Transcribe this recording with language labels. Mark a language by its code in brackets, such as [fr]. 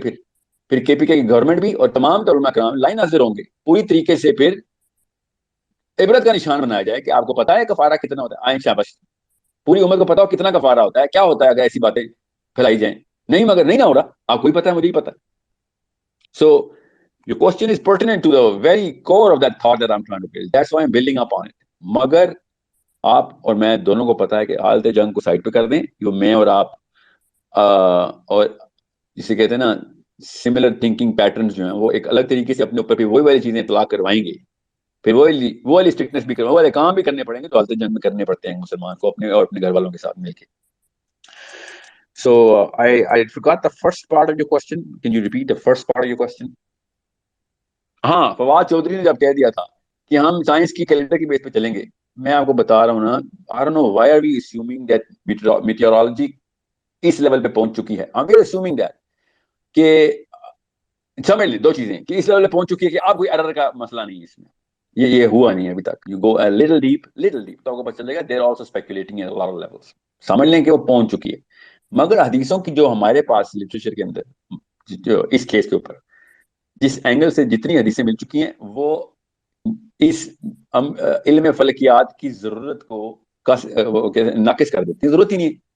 [ur] پھر کے پی کے کی گورنمنٹ بھی اور تمام علماء کرام لائن حاضر ہوں گے پوری طریقے سے. پھر عبرت کا نشان بنایا جائے کہ آپ کو پتا ہے کفارہ کتنا ہوتا ہے. آئیں شاباش، پوری عمر کو پتا ہو کتنا کفارہ ہوتا ہے، کیا ہوتا ہے اگر ایسی باتیں پھیلائی جائیں. نہیں، مگر نہیں نہ ہو رہا، آپ کو ہی پتا ہے، مجھے ہی پتا. [en] So your question is pertinent to the very core of that thought that I'm trying to build. That's why I'm building up on it. [ur] مگر آپ اور میں دونوں کو پتا ہے کہ حالت جنگ کو سائڈ پہ کر دیں، جو میں اور آپ اور جسے کہتے ہیں نا سملر تھنکنگ پیٹرنز جو ہیں وہ ایک الگ طریقے سے اپنے اوپر پھر وہی والی چیزیں اطلاق کروائیں گے، پھر وہ والی اسٹرکٹنس بھی وہ والے کام بھی کرنے پڑیں گے تو حالت جنگ میں کرنے پڑتے ہیں مسلمان کو اپنے اور اپنے گھر والوں کے ساتھ مل کے. [en] So I forgot the first part of your question. Can you repeat the first part of your question? [ur] ہاں، فواد چودھری نے جب کہہ دیا تھا کہ ہم سائنس کی کیلنڈر کی بیس پہ چلیں گے، میں آپ کو بتا رہا ہوں نا، [en] I don't know why are we assuming that [ur] meteorology اس level پہ پہنچ چکی ہے. ہم بھی [en] assuming that [ur] کہ سمجھ لیں دو چیزیں کہ اس لیول پہ پہنچ چکی ہے کہ آپ کوئی ایرر کا مسئلہ نہیں ہے اس میں، یہ ہوا نہیں ہے ابھی تک. [en] You go a little deep [ur] تو آپ کو پتہ چلے گا [en] they're also speculating at a lot of levels. [ur] سمجھ لیں کہ وہ پہنچ چکی ہے. مگر حدیثوں کی جو ہمارے پاس لٹریچر کے اندر جو اس کیس کے اوپر جس اینگل سے جتنی حدیثیں مل چکی ہیں وہ اس علم فلکیات کی ضرورت کو ناقص کر دیتی ہیں. ضرورت ہی نہیں.